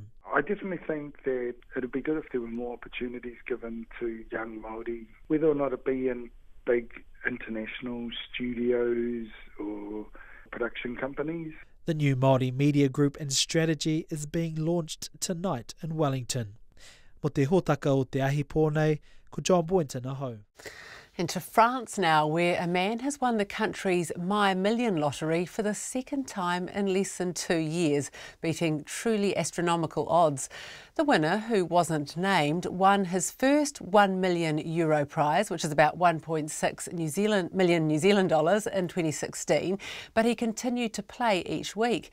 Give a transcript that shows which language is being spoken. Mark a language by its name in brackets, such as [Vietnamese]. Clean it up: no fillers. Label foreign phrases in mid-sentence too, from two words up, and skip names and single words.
[English] I definitely think that it would be good if there were more opportunities given to young Māori, whether or not it be in big international studios or production companies. The new Māori media group and strategy is being launched tonight in Wellington. [Māori] Mo te hōtaka o te ahi pōnei, ko John Boynton ahau. [English] Into France now, where a man has won the country's My Million lottery for the second time in less than 2 years, beating truly astronomical odds. The winner, who wasn't named, won his first €1 million prize, which is about 1.6 million New Zealand dollars in 2016, but he continued to play each week.